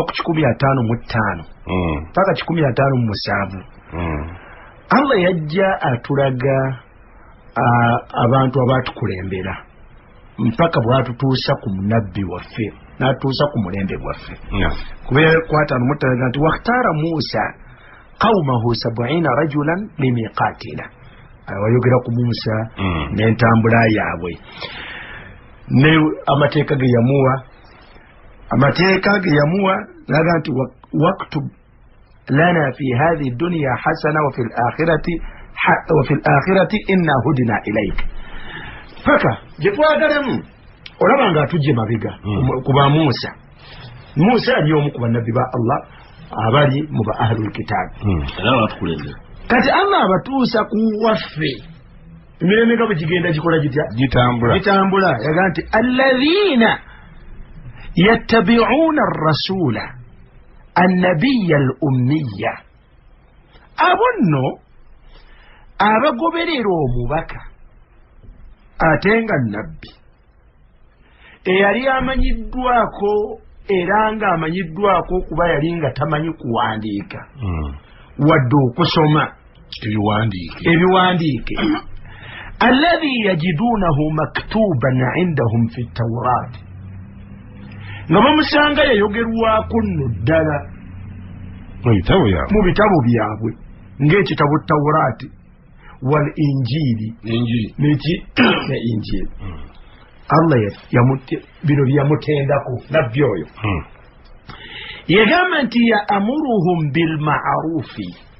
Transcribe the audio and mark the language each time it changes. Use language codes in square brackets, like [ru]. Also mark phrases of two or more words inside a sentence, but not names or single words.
[lg] ku 155 paka 157 Allah yajja atulaga abantu abatukulembera mpaka bwatutuusa ku munabbi waffe n'atuusa ku mulembe gwaffe kubeera kwatano mutalaga nti [ar] واختار موسى قومه 70 رجلا لميقاتنا [lg] wayogera ku Musa n'entambula yaabwe ne amateeka ge yamuwa laga nti [ar] واكتب لنا في هذه الدنيا حسنة وفي الآخرة إنا هدنا إليك [lg] paka gyetwagalamu olaba nga atujje mabega kuba Musa ali omu ku bannabbi ba Allah abali mu ba [ar] أهل الكتاب [lg] kati Allah abatuusa ku waffe emirembe nga bwe gigenda gikola gitambula yaga nti [ar] الذين يتبعون الرسول النبي الأمي [lg] abonno abagoberera omubaka ate nga nabbi eyali amanyiddwako era nga amanyiddwako kuba yali nga tamanyi kuwandiika wadde okusoma ebiwandiike [ar] الذي يجدونه مكتوبا عندهم في التوراة [lg] nga bamusanga yayogerwako nno ddala mu bitabo byabwe ng'ekitabo [ar] التوراة والإنجيل [lg] neki ne injiri Allah bino byamutendako nabbi oyo yagamba nti [ar] يأمرهم بالمعروف